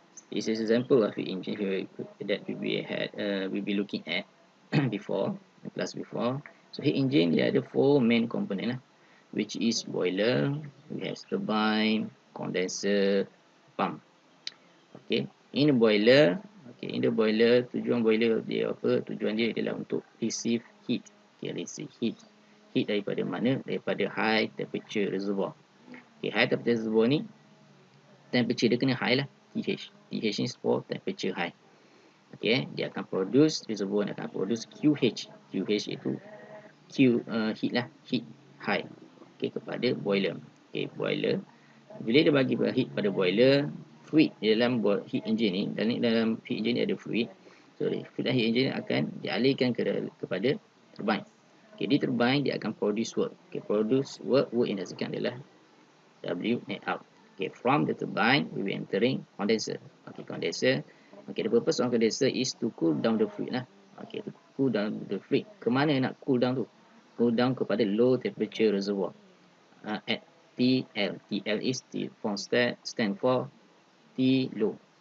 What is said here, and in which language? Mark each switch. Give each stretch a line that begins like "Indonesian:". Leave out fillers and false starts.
English: This is an example of heat engine that we'll be looking at before, the class before. So heat engine
Malay: dia ada
English: 4 main component lah, which is boiler, we have turbine, condenser, pump. Okay, in the boiler,
Malay: tujuan boiler dia apa? Tujuan dia adalah untuk
English: receive heat. Okay, receive heat. Heat
Malay: daripada mana? Daripada
English: high temperature reservoir. Okay, high temperature reservoir ni temperature
Malay: dia kena
English: high lah, TH. TH ni for temperature high. Okay,
Malay: dia akan
English: produce, reservoir ni akan produce QH. QH itu heat lah, heat high. Okay, kepada boiler. Okay, boiler.
Malay: Bila dia bagi heat pada boiler, fluid di dalam heat engine ni, dalam heat engine ni ada fluid. So, fluid heat engine akan dialihkan kepada turbine. Okay, di turbine dia akan produce work. Okay, produce work yang dihasilkan adalah W net out.
English: Okay, from the turbine we will be entering condenser. Okay, condenser. Okay, the purpose of condenser is to cool down the fluid lah. Okay, to cool down the fluid.
Malay: Kemana nak
English: cool down tu? Cool down kepada low temperature reservoir at TL. TL is stand for T low.